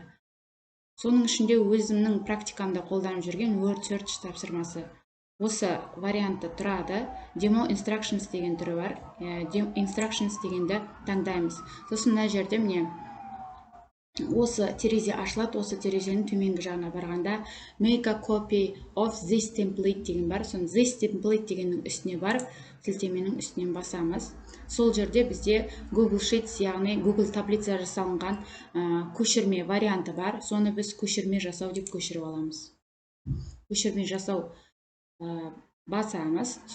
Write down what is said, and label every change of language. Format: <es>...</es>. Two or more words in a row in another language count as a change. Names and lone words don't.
<kk>Соның ішінде өзімнің практикамда қолданып жүрген Word Search тапсырмасы. Осы вариантты тұрады.</kk> <en>Demo Instructions</en> <kk>деген түрі бар. Instructions дегенді таңдаймыз. Сосын мына жерде міне осы терезе ашылады. Осы терезенің төменгі жағына барғанда</kk> <en>Make a copy of this template</en> <kk>деген бар. Соны</kk> <en>this template</en> <kk>дегеннің үстіне барып, сілтеменің үстінен басамыз. Сол жерде бізде Google Sheets, яғни Google таблица жасалынған көшірме варианты бар. Соны біз көшірме жасау деп көшіріп аламыз. Көшірме жасау басамыз.</kk>